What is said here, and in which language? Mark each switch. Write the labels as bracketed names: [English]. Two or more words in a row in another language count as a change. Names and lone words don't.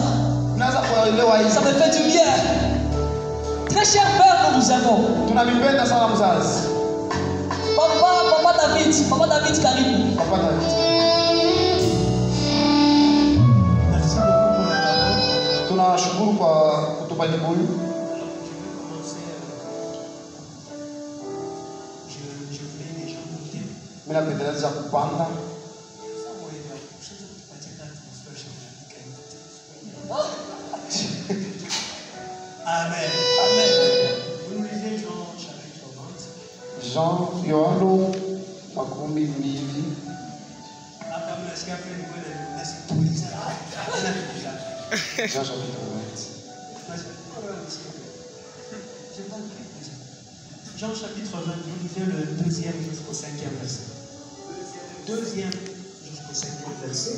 [French] Ça me fait du bien. Très cher Père, nous vous aimons. [Swahili] Papa David karibu. Papa David. [French] Merci beaucoup pour la parole. [Swahili] Tunashukuru kwa kutupa kibuyu. [French] Je voulais déjà monter. [Swahili] Mimi napendelea kupanda. Amen. Amen. [French] Vous nous lisez Jean chapitre 20. [Swahili] Jean Yohano makumi mbili. [French] Après, vous laissez faire une bonne émission. Jean chapitre 20. Jean chapitre 20, vous lisez le 2e jusqu'au 5e verset. 2e jusqu'au 5e verset.